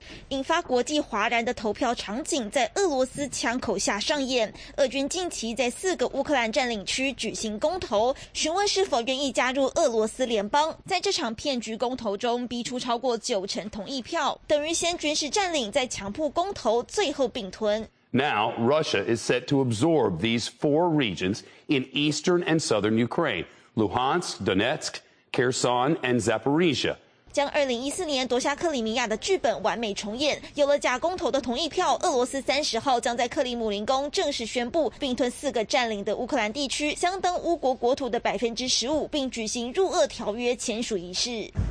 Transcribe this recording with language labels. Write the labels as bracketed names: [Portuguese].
[Chinese] 引发国际哗然的投票场景在俄罗斯枪口下上演。俄军近期在四个乌克兰占领区举行公投，询问是否愿意加入俄罗斯联邦。在这场骗局公投中，逼出超过九成同意票，等于先军事占领，再强迫公投，最后并吞。 [English] Now Russia is set to absorb these four regions in eastern and southern Ukraine: Luhansk, Donetsk, Kherson, and Zaporizhia. [Chinese] 将2014年夺下克里米亚的剧本完美重演。有了假公投的同意票，俄罗斯30号将在克里姆林宫正式宣布并吞四个占领的乌克兰地区，相当乌国国土的 15%， 并举行入俄条约签署仪式。